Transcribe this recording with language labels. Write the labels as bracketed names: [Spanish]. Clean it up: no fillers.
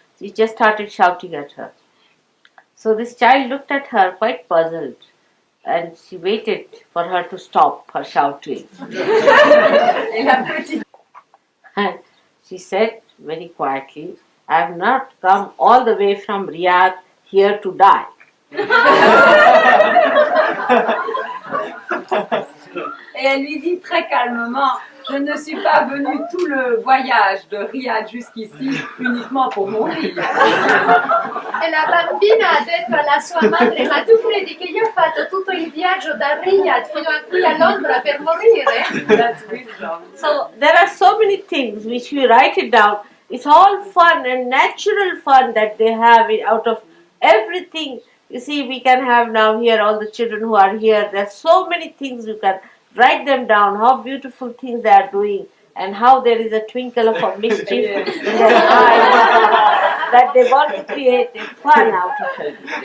[English] She just started shouting at her. So this child looked at her quite puzzled, and she waited for her to stop her shouting. [French] Et la petite. [English] And she said very quietly, "I have not come all the way from Riyadh here to die." [French] Et elle lui dit très calmement, je ne suis pas venue tout le voyage de Riyad jusqu'ici uniquement pour mourir. [Italian] E la bambina ha detto alla sua madre, ma tu credi che io ho fatto tutto il viaggio da Riyadh fino a qui a Londra per morire? [English] That's wisdom. So there are so many things which we write it down. It's all fun and natural fun that they have out of everything. You see, we can have now here all the children who are here. There's so many things you can write them down, how beautiful things they are doing, and how there is a twinkle of a mischief in their eyes that they want to create a fun out of it.